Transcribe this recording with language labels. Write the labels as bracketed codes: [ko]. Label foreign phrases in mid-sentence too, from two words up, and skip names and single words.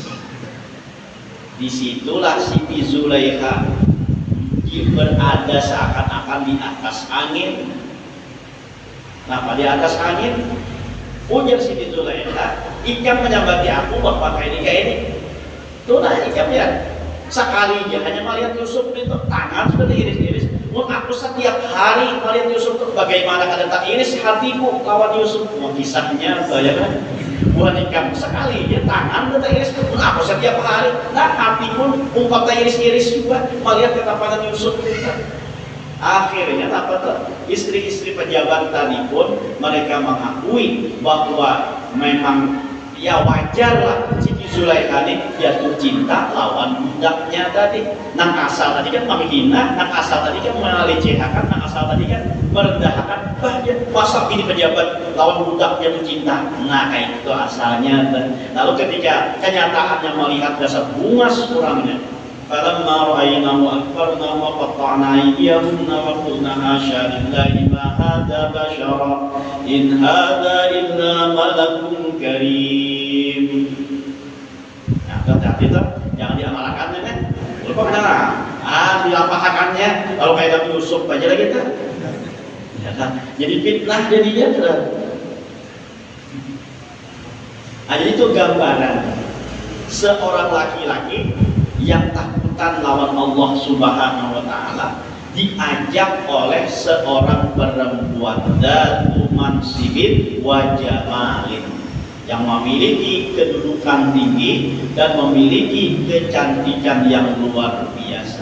[id] Disitulah Siti Zulaikha berada seakan-akan di atas angin. [bjn] Nah, di atas angin, ujar Siti Zulaikha, ikam menyambati aku bahwa kayak ini. Tuh nah ikam ya. Sekalinya hanya melihat Yusuf itu tangan sudah diiris-iris. Aku setiap hari melihat Yusuf itu bagaimana kadang tak iris hatiku lawan Yusuf. Kisahnya bayangkan bukan ikam sekalinya tangan sudah iris. [id] Aku setiap hari. [bjn] Nah hati pun ungkap tak iris-iris juga melihat ketampanan Yusuf. [id] Akhirnya apa tuh? Istri-istri pejabat tadi pun mereka mengakui bahwa memang ya wajar lah Siti Zulaikha ini jatuh cinta lawan budaknya tadi. [bjn] Nang asal tadi kan menghina, nang asal tadi kan melecehkan, nang asal tadi kan merendahkan. Masa ini pejabat lawan budak jatuh cinta. Nah kayak itu asalnya. Lalu ketika kenyataannya melihat dasar bungas kurangnya, [ar] فلما رأيناه أكبرنا وقطعنا أيديهن وقلنا حاشا لله ما هذا بشرا إن هذا إلا ملك كريم. [id] Nah, hati-hati tuh, jangan diamalkan ya kan? [bjn] Lupa benar, dilampahakannya. Kalau kayak Nabi Yusuf aja lagi tuh, ya kan? [id] Jadi fitnah jadinya tuh. Nah, jadi itu gambaran seorang laki-laki yang takutan lawan Allah [ar] سبحانه وتعالى [id] diajak oleh seorang perempuan datu [ar] منصبٍ وجمالٍ, [id] yang memiliki kedudukan tinggi dan memiliki kecantikan yang luar biasa.